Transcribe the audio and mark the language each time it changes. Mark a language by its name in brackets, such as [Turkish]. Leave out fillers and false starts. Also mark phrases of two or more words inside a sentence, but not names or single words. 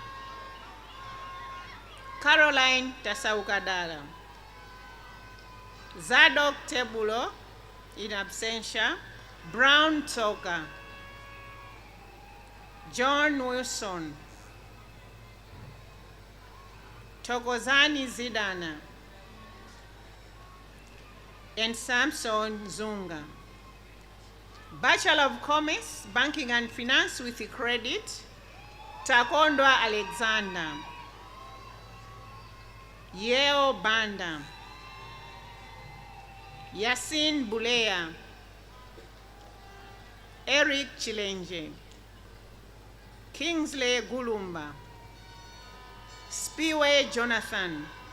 [English] Caroline Tasaukadala, Zadok Tebulo, in absentia, Brown Toka, John Wilson, Tokozani Zidana, and Samson Zunga. Bachelor of Commerce, Banking and Finance with credit, Takondwa Alexander, Yeo Banda, Yasin Bulea, Eric Chilenje, Kingsley Gulumba, Spiwe Jonathan,